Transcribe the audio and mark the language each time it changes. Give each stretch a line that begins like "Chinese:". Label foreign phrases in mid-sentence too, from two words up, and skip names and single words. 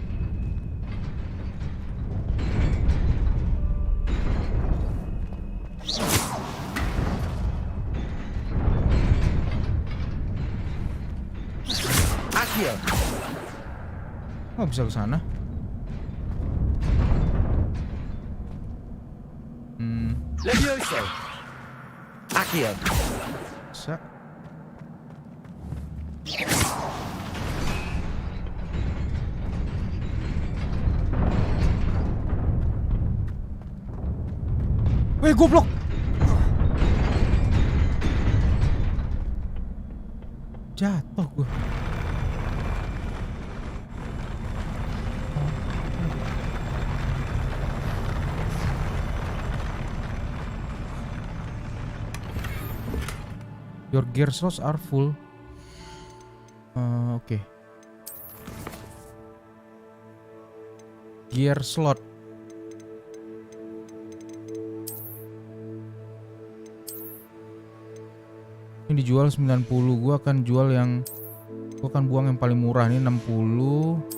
Indonesian: Accio. Oh, bisa ke sana. Levioso. Accio. Bisa. Weh, goblok. Jatuh gue.
English: Your gear slots are full. Oke. Gear slot.
Indonesian: Ini dijual 90. Gua akan jual yang buang yang paling murah nih 60.